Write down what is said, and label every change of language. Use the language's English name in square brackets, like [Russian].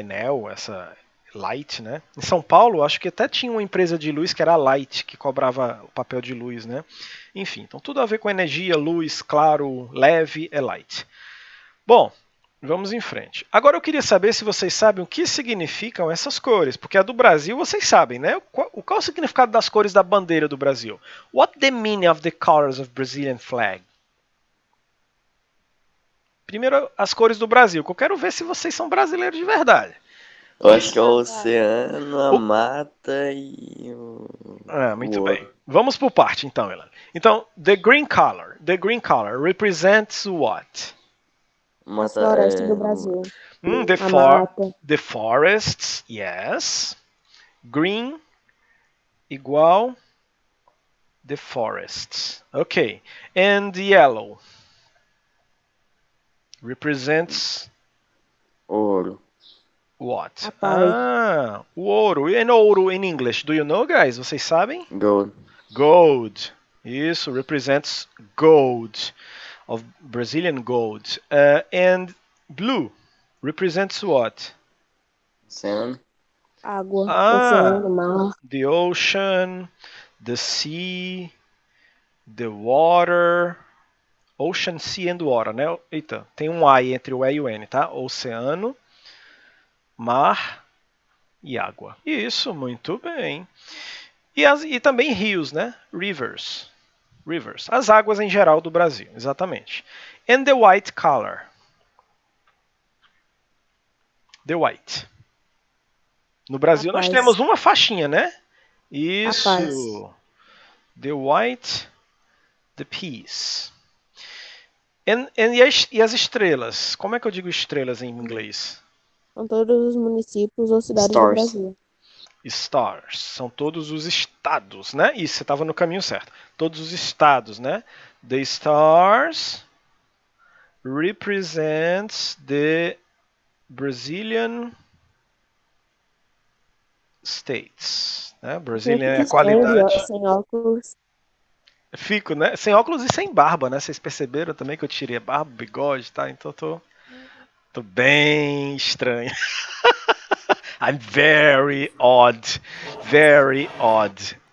[Portuguese] Enel, essa Light, né? Em São Paulo, acho que até tinha uma empresa de luz que era a Light, que cobrava o papel de luz, né? Enfim, então tudo a ver com energia, luz, claro, leve, é light. Bom, vamos em frente. Agora eu queria saber se vocês sabem o que significam essas cores, porque a do Brasil vocês sabem, né? Qual o significado das cores da bandeira do Brasil? [English] What the meaning of the colors of Brazilian flag? [Portuguese] Primeiro, as cores do Brasil, que eu quero ver se vocês são brasileiros de verdade. Eu acho que é o oceano, a mata e o Muito ouro. bem. Vamos por parte, então, Elan. Então, [English] the green color represents what? [Portuguese] Mata, As florestas do Brasil. A mata. [English] The forests, yes. Green [Portuguese] igual [English] the forests. Okay. And yellow represents [Portuguese] ouro. [English] what? [Portuguese] A paz. O ouro. E ouro [English] in English, do you know, guys? [Portuguese] Vocês sabem? [English] Gold. Gold. [Portuguese] Isso, [English] represents gold, of Brazilian gold. And blue represents what? [Portuguese] Oceano. Água. Oceano, mar. [English] The ocean, the sea, the water. Ocean, sea and water, né? [Portuguese] Eita, tem um I entre o E e o N, tá? Oceano, mar e água. Isso, muito bem. E também rios, né? [English] Rivers. Rivers. [Portuguese] As águas em geral do Brasil, exatamente. [English] And the white color. The white. [Portuguese] No Brasil nós temos uma faixinha, né? Isso. [English] The white, the peace. [Portuguese] E as estrelas? Como é que eu digo estrelas em inglês? São todos os municípios ou cidades do [English] Stars. [Portuguese] Brasil. [English] Stars. [Portuguese] São todos os estados, né? Isso, você estava no caminho certo. Todos os estados, né? [English] The stars represents the Brazilian states. [Portuguese] Né? Brazilian é a qualidade. Sem óculos. Fico, né? Sem óculos e sem barba, né? Vocês perceberam também que eu tirei barba, bigode, tá? Então tô bem estranho. [English] I'm very odd. Very odd.